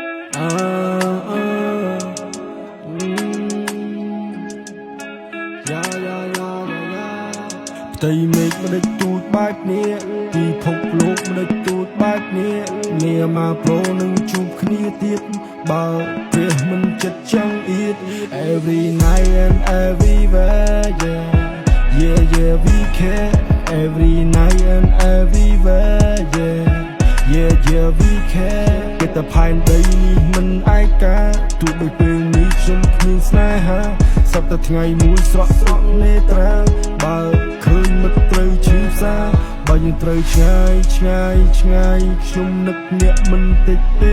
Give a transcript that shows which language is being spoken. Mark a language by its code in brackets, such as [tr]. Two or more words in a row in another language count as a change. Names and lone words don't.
[km] ផ្ទៃមេឃមិនដេចទូចបែបនេះពិភពលោកមិនដេចទូចបែបនេះនាមកប្រូនឹងជួបគ្នាទៀតបើព្រះមិនចិត្តចង់អៀត [en] Every night and everywhere yeah we care every night and everywhere yeah we care [km] គេតែផែនដី នេះមិនឯកាទោះបីពេលនេះខ្ញុំគ្មានស្នេហាសប្តាហ៍ថ្ងៃមួយស្រក់នេត្រាបើឃើញមិត្តត្រូវឈឺសាបើយើងត្រូវឆ្ងាយខ្ញុំនឹកអ្នកមិនតិចទេ